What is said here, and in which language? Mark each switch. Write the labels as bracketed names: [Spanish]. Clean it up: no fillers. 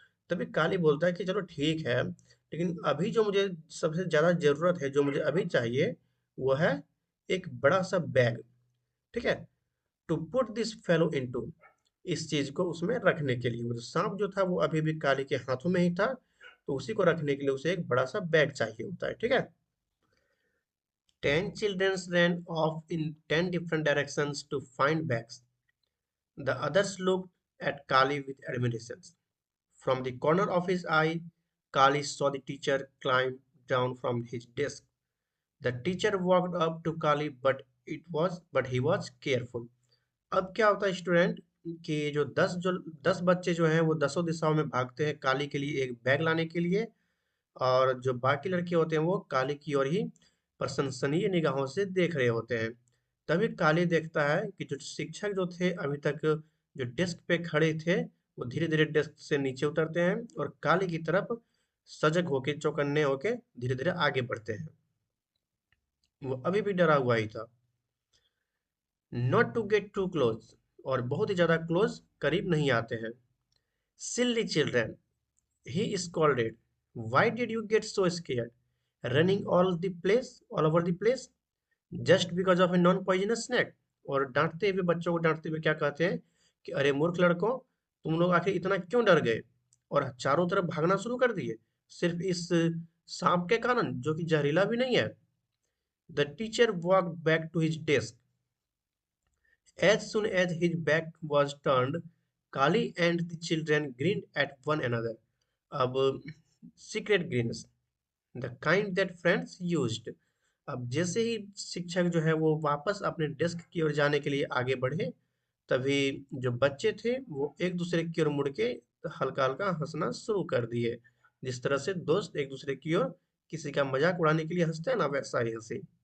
[Hindi] तभी काली बोलता है कि चलो ठीक है, लेकिन अभी जो मुझे सबसे ज्यादा जरूरत है, जो मुझे अभी चाहिए, वो है एक बड़ा सा बैग। ठीक है, [English] to put this fellow into, [Hindi] इस चीज को उसमें रखने के लिए। वो जो सांप जो था वो अभी भी काली के हाथों में ही था, तो उसी को रखने के लिए उसे एक बड़ा सा बैग चाहिए होता है। ठीक है। [English] 10 children ran off in 10 different directions to find bags. The others looked at Kali with admiration. From the corner of his eye, Kali saw the teacher climb down from his desk. The teacher walked up to Kali, but he was careful. [Hindi] अब क्या होता है student, कि जो 10 बच्चे जो हैं वो दसों दिशाओं में भागते हैं काली के लिए एक बैग लाने के लिए, और जो बाकी लड़के होते हैं वो काली की ओर ही प्रशंसनीय निगाहों से देख रहे होते हैं। तभी काली देखता है कि जो शिक्षक जो थे अभी तक जो डेस्क पे खड़े थे, वो धीरे धीरे डेस्क से नीचे उतरते हैं और काली की तरफ सजग होके चौकन्ने होके धीरे धीरे आगे बढ़ते हैं। वो अभी भी डरा हुआ ही था। [English] not to get too close, [Hindi] और बहुत ही ज्यादा क्लोज करीब नहीं आते हैं। [English] Silly children, he scolded, why did you get so scared, running all over the place, just because of a non-poisonous snake? [Hindi] और डांटते हुए, बच्चों को डांटते हुए क्या कहते हैं कि अरे मूर्ख लड़कों, तुम लोग आखिर इतना क्यों डर गए और चारों तरफ भागना शुरू कर दिए, सिर्फ इस सांप के कारण जो कि जहरीला भी नहीं है। [English] The teacher walked back to his desk. As soon as his back was turned, Kali and the children grinned at one another. [Hindi] अब [English] secret grins, the kind that friends used. [Hindi] अब जैसे ही शिक्षक जो है वो वापस अपने डेस्क की ओर जाने के लिए आगे बढ़े, तभी जो बच्चे थे वो एक दूसरे की ओर मुड़ के हल्का हल्का हंसना शुरू कर दिए। जिस तरह से दोस्त एक दूसरे की ओर किसी का मजाक उड़ाने के लिए हंसते हैं ना, वैसा ही हंसी।